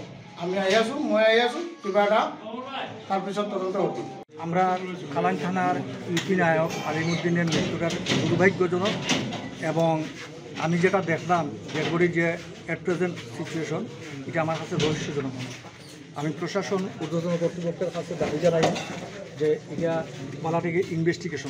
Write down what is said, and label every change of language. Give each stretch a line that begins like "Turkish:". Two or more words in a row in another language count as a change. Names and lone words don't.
Assamese: আমি আহি আছোঁ, মই আহি আছোঁ, কিবা এটা তাৰপিছত তদন্ত হ'ব।
Bangla: আমরা কালাইন থানার ইউপি নায়ক আলিমউদ্দিনের মৃত্যুটা দুর্ভাগ্যজনক, এবং আমি যেটা দেখলাম ডেডবডি যে
English: at present situation,
Bangla: এটা আমার কাছে রহস্যজনক। আমি প্রশাসন ঊর্ধ্বতন কর্তৃপক্ষের কাছে দাবি জানাই যে এটা মালা থেকে ইনভেস্টিগেশন।